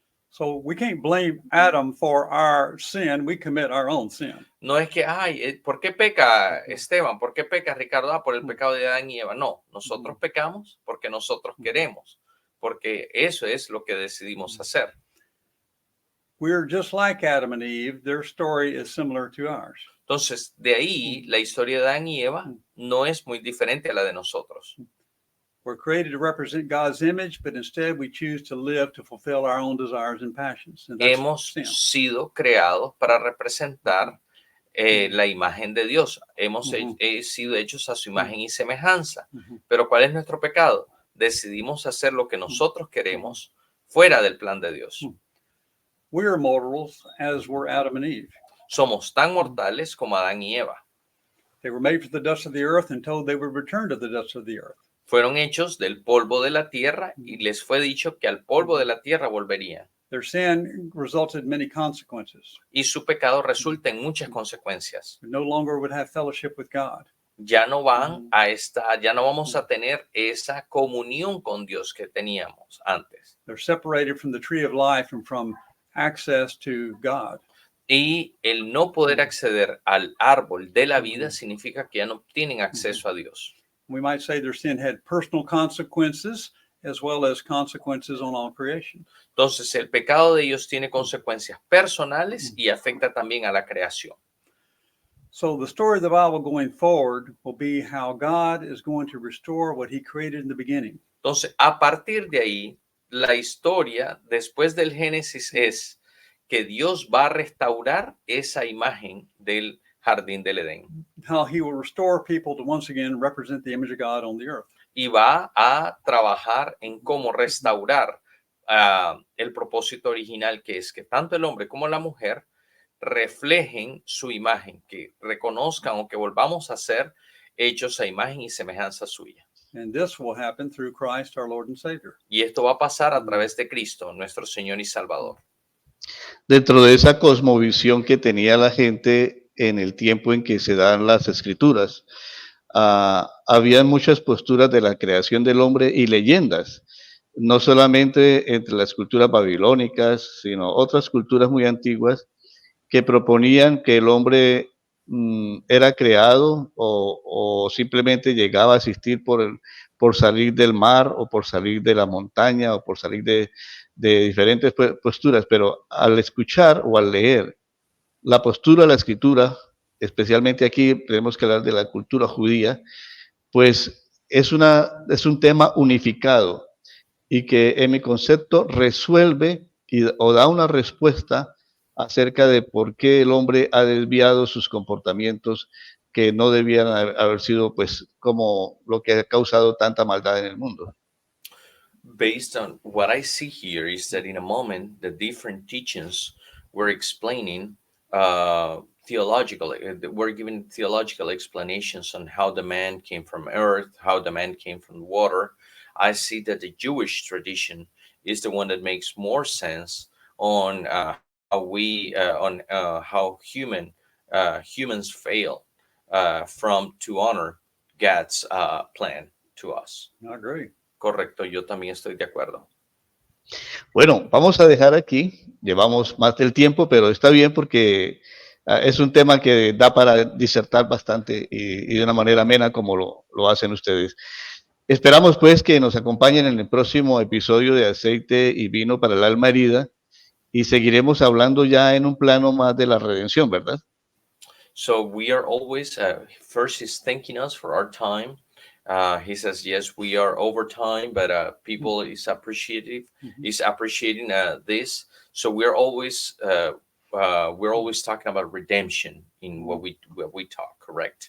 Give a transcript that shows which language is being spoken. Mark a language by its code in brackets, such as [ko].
[en] So we can't blame Adam for our sin. We commit our own sin. [es] No es que, ay, ¿por qué peca Esteban? ¿Por qué peca Ricardo? Ah, por el pecado de Adán y Eva. No, nosotros pecamos porque nosotros queremos, porque eso es lo que decidimos hacer. [en] We're just like Adam and Eve. Their story is similar to ours. [es] Entonces, de ahí, la historia de Adán y Eva no es muy diferente a la de nosotros. [en] We're created to represent God's image, but instead we choose to live to fulfill our own desires and passions. And that's [es] Hemos [en] sin. [es] sido creados para representar la imagen de Dios. Hemos sido hechos a su imagen y semejanza. Pero ¿cuál es nuestro pecado? Decidimos hacer lo que nosotros queremos fuera del plan de Dios. [en] We're mortals as were Adam and Eve. [es] Somos tan mortales como Adán y Eva. [en] They were made from the dust of the earth and told they would return to the dust of the earth. [es] Fueron hechos del polvo de la tierra y les fue dicho que al polvo de la tierra volverían. [en] Their sin resulted in many consequences. [es] Y su pecado resulta en muchas consecuencias. [en] They no longer would have fellowship with God. [es] Ya no ya no vamos a tener esa comunión con Dios que teníamos antes. [en] They're separated from the tree of life and from access to God. [es] Y el no poder acceder al árbol de la vida significa que ya no tienen acceso a Dios. [en] We might say their sin had personal consequences as well as consequences on all creation. [es] Entonces, el pecado de ellos tiene consecuencias personales y afecta también a la creación. [en] So the story of the Bible going forward will be how God is going to restore what he created in the beginning. [es] Entonces, a partir de ahí, la historia después del Génesis es que Dios va a restaurar esa imagen del jardín del Edén. [en] How he will restore people to once again represent the image of God on the earth. [es] Y va a trabajar en cómo restaurar el propósito original, que es que tanto el hombre como la mujer reflejen su imagen, que reconozcan o que volvamos a ser hechos a imagen y semejanza suya. [en] And this will happen through Christ, our Lord and Savior. [es] Y esto va a pasar a través de Cristo, nuestro Señor y Salvador. Dentro de esa cosmovisión que tenía la gente en el tiempo en que se dan las escrituras, había muchas posturas de la creación del hombre y leyendas, no solamente entre las culturas babilónicas, sino otras culturas muy antiguas que proponían que el hombre era creado o simplemente llegaba a existir por salir del mar o por salir de la montaña o por salir de diferentes posturas, pero al escuchar o al leer la postura de la escritura, especialmente aquí tenemos que hablar de la cultura judía, pues es un tema unificado y que en mi concepto resuelve o da una respuesta acerca de por qué el hombre ha desviado sus comportamientos que no debían haber sido pues como lo que ha causado tanta maldad en el mundo. [en] Based on what I see here is that in a moment the different teachings were explaining we're giving theological explanations on how the man came from earth, how the man came from water. I see that the Jewish tradition is the one that makes more sense on how humans fail to honor God's plan to us. I agree. [es] Correcto, yo también estoy de acuerdo. Bueno, vamos a dejar aquí, llevamos más del tiempo, pero está bien porque es un tema que da para disertar bastante y de una manera amena como lo hacen ustedes. Esperamos pues que nos acompañen en el próximo episodio de Aceite y Vino para el Alma Herida y seguiremos hablando ya en un plano más de la redención, ¿verdad? [en] So we are always, first is thanking us for our time. He says, yes, we are over time, but people is appreciating this. So we're always talking about redemption in what we talk, correct?